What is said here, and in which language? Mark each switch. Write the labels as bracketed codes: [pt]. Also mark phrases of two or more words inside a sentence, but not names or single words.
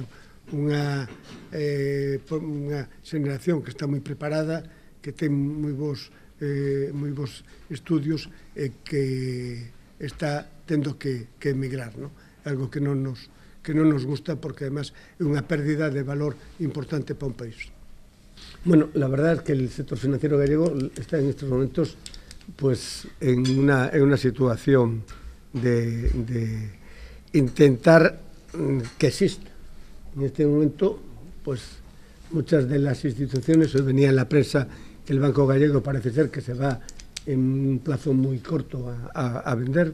[gl] Unha xeneración que está moi preparada, que ten moi bons estudios e que está tendo que emigrar, non? Algo que non nos gusta, porque además é unha pérdida de valor importante para un país. [es] Bueno, la verdad es que el sector financiero gallego está en estos momentos pues en una situación de intentar que exista. En este momento, pues muchas de las instituciones, hoy venía en la prensa que el Banco Gallego parece ser que se va en un plazo muy corto a vender.